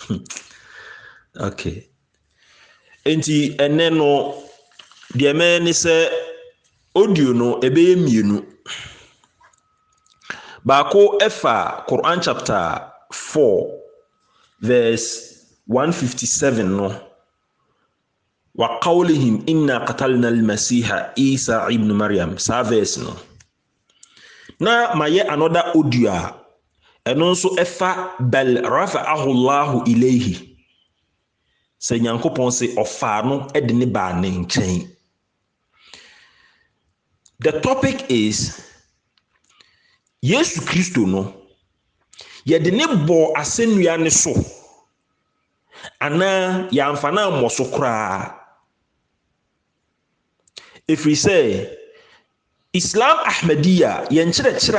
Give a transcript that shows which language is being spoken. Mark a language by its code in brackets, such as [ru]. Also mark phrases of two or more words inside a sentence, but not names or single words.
[ak] okay enti ene no de me ni se audio no ebeye mienu baako efa [en] Quran chapter 4 verse 157 [ak] no [ar] وقولهم إنا قتلنا المسيح عيسى ابن مريم [ak] sa verse no na maye [en] another audio [ak] a eno nso efa [ar] بل رفعه الله إليه [ak] sɛ nyankopɔn sɛ ɔfaa no de ne baa ne nkyɛn. [en] The topic is [ak] Yesu Kristo no yɛde ne bɔ asɛnnua ne so anaa yɛamfa na mmɔ so koraa ɛfiri sɛ Islam Ahmadiyya yɛnkyerɛkyerɛ